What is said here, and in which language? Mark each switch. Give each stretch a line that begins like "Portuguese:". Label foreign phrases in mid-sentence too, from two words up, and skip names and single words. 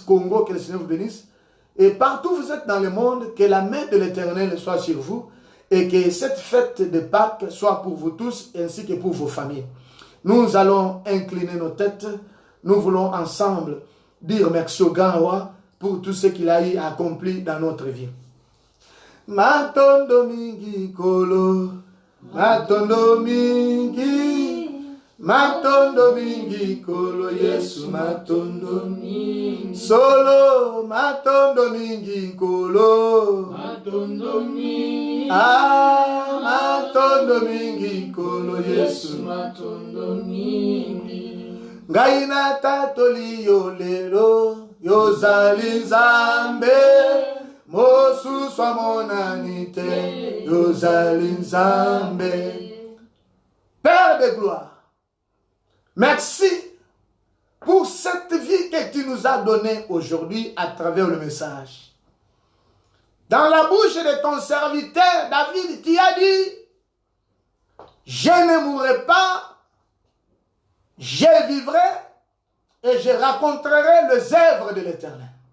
French: Congo, que le Seigneur vous bénisse. Et partout où vous êtes dans le monde, que la main de l'Éternel soit sur vous et que cette fête de Pâques soit pour vous tous ainsi que pour vos familles. Nous allons incliner nos têtes. Nous voulons ensemble dire merci au grand roi pour tout ce qu'il a accompli dans notre vie.
Lingala: Matondo mingi kolo, matondo mingi, Matondo mingi kolo Yesu matondo mingi. Solo matondo mingi kolo. Matondo mingi. Ah, matondo mingi kolo Yesu matondo mingi. Ngaina tatoli yo lelo yozali nzambe. Mosu swa monanite yozali nzambe.
French: Père de gloire, merci pour cette vie que tu nous as donnée aujourd'hui à travers le message. Dans la bouche de ton serviteur David, tu as dit, je ne mourrai pas, je vivrai et je raconterai les œuvres de l'Éternel.